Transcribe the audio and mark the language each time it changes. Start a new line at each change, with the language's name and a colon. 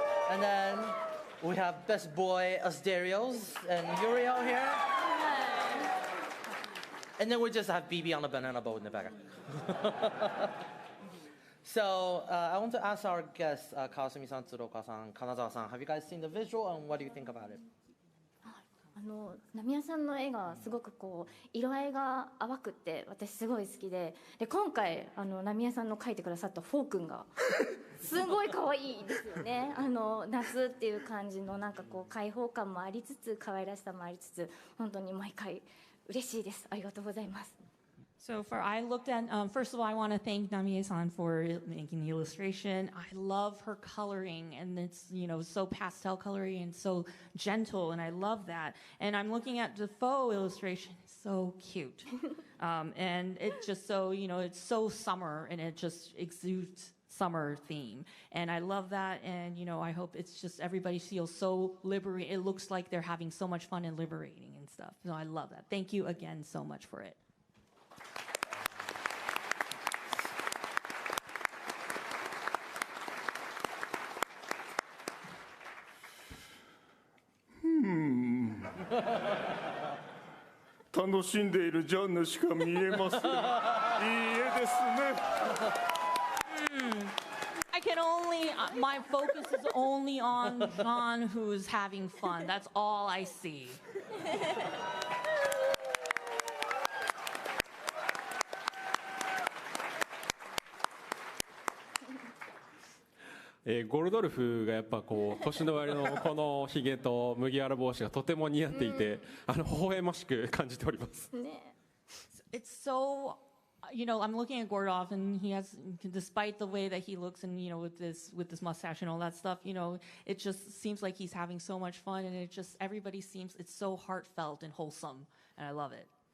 English: And then we have Best Boy Asterios and Uriel here. And then we just have BB on the banana boat in the back. So I want to ask our guests, Kawasumi-san, Tsuruoka-san, Kanazawa-san, have you guys seen the visual and what do you think about it?
Japanese: ナミヤさんの絵がすごく色合いが淡くって私すごい好きで、今回ナミヤさんの描いてくださったフォー君がすごい可愛いですよね。夏っていう感じの開放感もありつつ可愛らしさもありつつ本当に毎回嬉しいです。ありがとうございます。
English: So I looked at, first of all, I want to thank Namie-san for making the illustration. I love her coloring, and it's, so pastel coloring and so gentle, and I love that. And I'm looking at the faux illustration, so cute. And it just so, it's so summer, and it just exudes summer theme. And I love that, and, I hope it's just everybody feels so liberated. It looks like they're having so much fun and liberating and stuff. So I love that. Thank you again so much for it.
Japanese: 楽しんでいるジャンヌしか見えません。いい絵ですね。
English: I can only, my focus is only on John who's having fun. That's all I see.
Japanese: ゴルドルフがやっぱこう年の割のこのひげと麦わら帽子がとても似合っていて、微笑ましく感じております。
English: It's so, you know, I'm looking at Gordolph and he has, despite the way that he looks and, you know, with this mustache and all that stuff, you know, it just seems like he's having so much fun and it just, everybody seems, it's so heartfelt and wholesome and I love it.